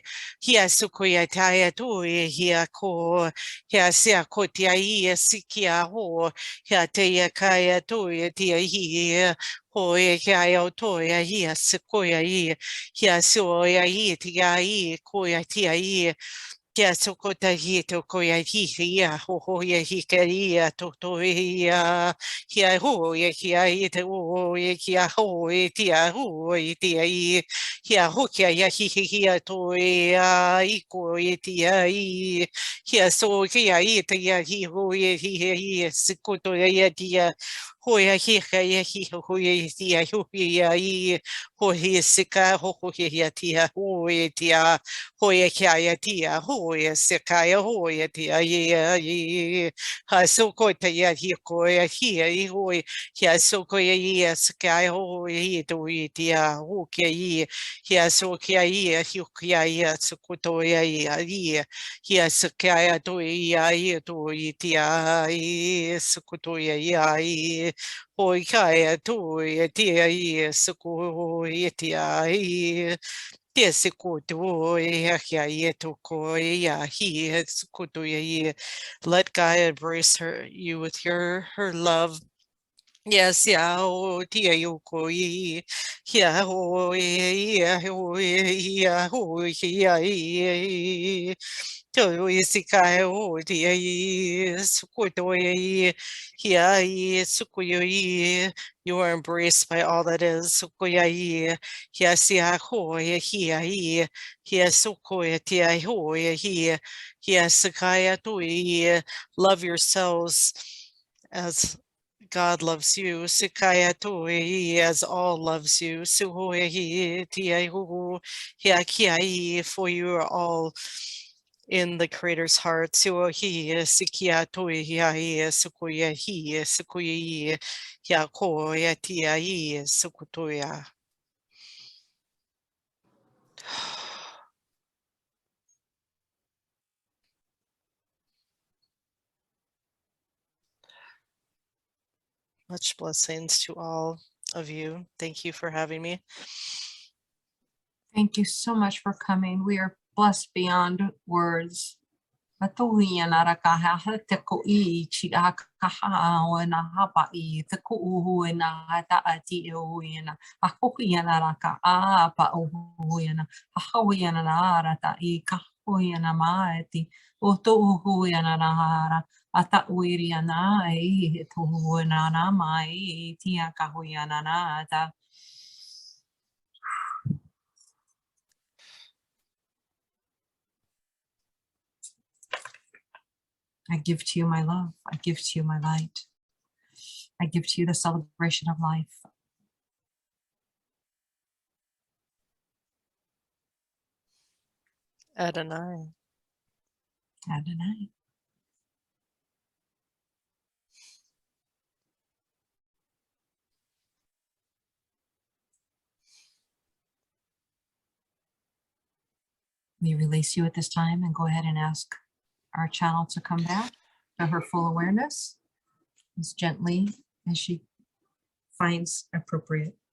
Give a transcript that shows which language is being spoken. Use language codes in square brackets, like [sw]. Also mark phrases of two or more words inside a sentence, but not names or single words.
[en] Hia Sukuya Taya Toya Hia Ko Hia Sia Kotia Sikia Ho Hia Tia Kaya Toya Tia Hia Hoya Kaya Toya Hia Sikoya Hia Soya Tia Koya Tia Kia sokota hi to koia hi ho ho ia hi ka ia to ia kia ho ia kia i te o ia kia ho i tia ho i tia i kia ho kia ia hi to ia i ko i tia i kia so kia i te ia hi ho i sikoto ia tia ho ia hi ka ia hi ho i tia ho ia i ho hi sika ho ia tia ho i tia Hoya kaya tia, hoya sekaya, hoya tia, ye, ha soko tia, hikoya, here, hoy, here, soko ye, sekaya, hoya, to tia, hokia ye, here, sokia ye, hukia ye, sokotoya ye, here, sekaya, to ye, to tia, sokotoya ye, hoy kaya, to tia, ye, soko, tia, Yes, kutu ya yetu ko ya he is kutu ya. Let God embrace you with her love. Yes, yeah, oh, tia yoko ye, yeah, oh, yeah, oh, yeah, oh, yeah, to isikai, oh, tia ye, sukuto ye, yeah, ye, sukuyo ye, you are embraced by all that is, sukuya ye, yes, yeah, oh, yeah, ye, yes, sukoya, tia, oh, yeah, yes, sakaya, to ye, love yourselves as God loves you. Sikaya toi as all loves you. Suhoehi tiaihu hiakiai, for you are all in the Creator's heart. Suohi sikia toi hiai sukuya hi sukuyi hiako tiai sukutoya. Much blessings to all of you. Thank you for having me. Thank you so much for coming. We are blessed beyond words. Matuhiana rakaha te ko I chira kaha o na hapa I te ko uhu na hata ati o ina a kohiana raka a pa uhu ina a hoiana na rata I ka hoiana maeti o to uhu ina na hara a ta uiriana I to uhu na mai tia ka hoiana na ta. I give to you my love. I give to you my light. I give to you the celebration of life. Adonai. Adonai. We release you at this time and go ahead and ask our channel to come back to her full awareness as gently as she finds appropriate.